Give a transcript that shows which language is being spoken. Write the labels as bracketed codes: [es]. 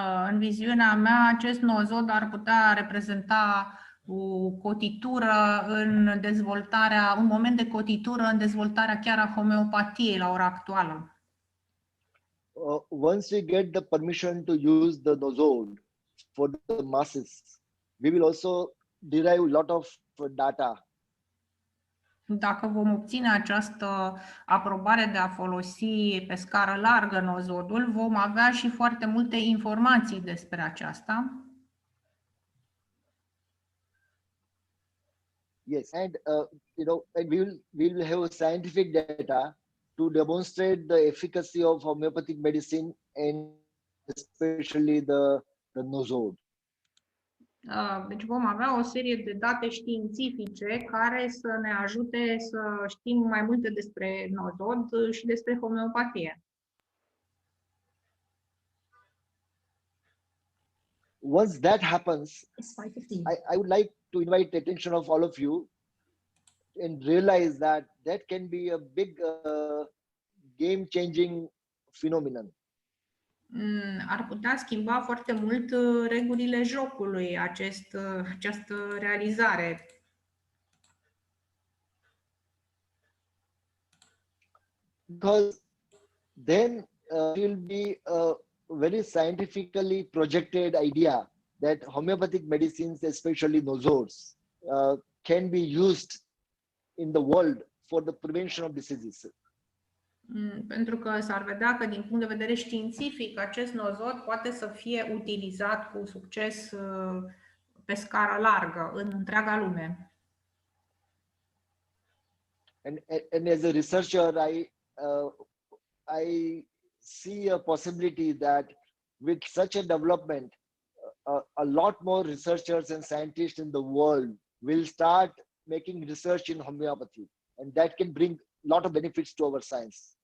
[ro] În viziunea mea, acest nosod ar putea reprezenta o cotitură în dezvoltarea, un moment de cotitură în dezvoltarea chiar a homeopatiei la ora actuală. [en] Once we get the permission to use the nosod for the masses, we will also derive a lot of data. [ro] Dacă vom obține această aprobare de a folosi pe scară largă nosodul, vom avea și foarte multe informații despre aceasta. [en] Yes, and and we will have scientific data to demonstrate the efficacy of homeopathic medicine and especially the nosod. [ro] Deci vom avea o serie de date științifice care să ne ajute să știm mai multe despre nosod și despre homeopatie. [en] Once that happens, I would like to invite the attention of all of you and realize that that can be a big game-changing phenomenon. [ro] Ar putea schimba foarte mult regulile jocului, această realizare. [en] Because then it will be a very scientifically projected idea that homeopathic medicines, especially nosods, can be used in the world for the prevention of diseases. [ro] Pentru că s-ar vedea că din punct de vedere științific acest nosod poate să fie utilizat cu succes pe scară largă în întreaga lume. [en] And as a researcher, I see a possibility that with such a development, a lot more researchers and scientists in the world will start making research in homeopathy, and that can bring a lot of benefits to our science.